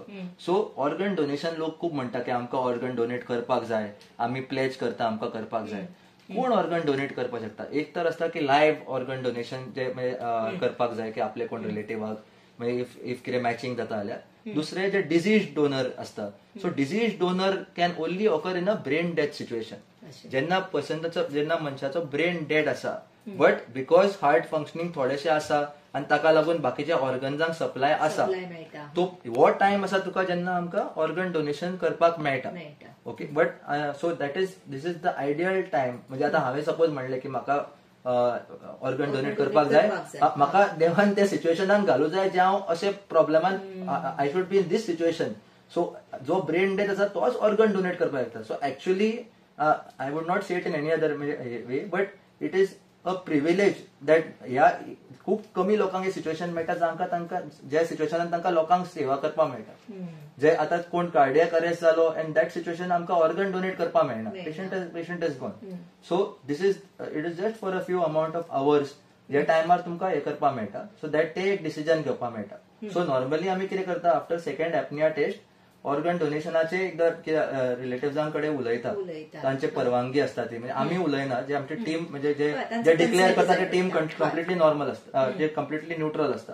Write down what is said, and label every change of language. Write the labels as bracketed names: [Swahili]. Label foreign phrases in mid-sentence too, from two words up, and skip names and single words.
[Konkani] सो [English] organ donation [Konkani] लोक खूब म्हणटा की आमकां [English] organ donate [Konkani] करपाक जाय, आमी प्लेज करता आमकां करपाक जाय. कोण [English] organ donate [Konkani] करपाक शकता? एक तर आसता की [English] live organ donation [Konkani] जे करपाक जाय की आपले कोण रिलेटिव्हाक म्हणजे इफ कितें मॅचिंग जाता जाल्यार. दुसरे जे [English] deceased donor असता, so deceased donor can only occur in a brain death situation. [Konkani] जेन्ना मनशाचो [English] brain dead [Konkani] आसा, [English] but because heart functioning [Konkani] थोडेशे आसा आनी ताका लागून बाकीच्या ऑर्गन्सांक सप्लाय आसा, तो हो टायम आसा तुका जेन्ना आमकां [English] organ donation [Konkani] करपाक मेळटा. [English] okay, but so this is the ideal time. [Konkani] म्हणजे आता हांवें सपोज म्हणलें की म्हाका [English] organ donate [Konkani] करपाक जाय, म्हाका देवान त्या सिच्युएशनान घालूं जाय जे हांव अशे प्रॉब्लेमान [English] I should be in this situation. [Konkani] सो जो [English] brain death [Konkani] आसा तोच [English] organ donate [Konkani] करपाक शकता. [English] so actually I would not say it in any other way, but it is a privilege that ह्या खूप कमी लोकांक हे सिच्युएशन मेळटा जांकां तांकां ज्या सिच्युएशनान तांकां लोकांक सेवा करपाक मेळटा. [Konkani] जे आतां कोण [English] cardiac arrest जालो and that situation [Konkani] आमकां [English] organ donate [Konkani] करपाक मेळना, [English] patient is gone. so it is just for a few amount of hours [Konkani] जे टायमार तुमकां हे करपाक मेळटा. [English] so that [Konkani] ते एक डिसिजन घेवपाक मेळटा. सो नॉर्मली आमी कितें करता, [English] after second apnea test [Konkani] ऑर्गन डोनेशनाचे एकदा रिलेटिव्हां कडेन उलयता, तांचे परवानगी असता ती. म्हणजे आमी उलयना, जे आमची टीम म्हणजे जे डिक्लेअर करता ते टीम [English] completely normal [Konkani] असता, जे [English] completely neutral [Konkani] असता.